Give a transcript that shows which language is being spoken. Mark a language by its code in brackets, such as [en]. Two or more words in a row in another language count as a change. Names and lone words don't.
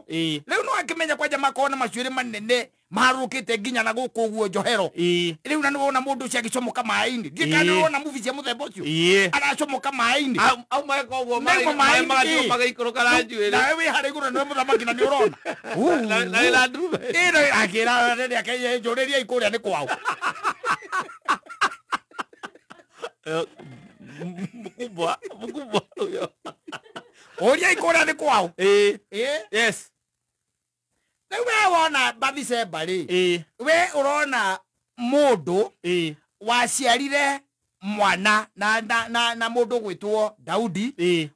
[ki] Rĩu no akĩmenya kwanja makona macuĩrĩ manene marũkĩte nginya na gũkũ ũguo njohero. Rĩu na nĩwona mũndũ ũcio agĩcomoka maĩ-inĩ. Ndiĩ kana nĩwona movie cia mũthemba ũcio. Aracomoka maĩ-inĩ. Au meka ũguo maĩ magĩikũrũka na njuĩrĩ. Nawe wĩ harĩa igũrũ nĩwe mũthamaki na nĩũrona. Na wĩna ndume. Akĩra rĩrĩa akĩye njũrĩria ikũrĩa nĩ kwao. [sw] Mkubwa huyo. [ki] Oria ikũrĩa nĩ kwao. Yes. Rĩu we wona Bathsheba rĩ. We ũrona mũndũ waciarire mwana na mũndũ gwĩtwo Daudi.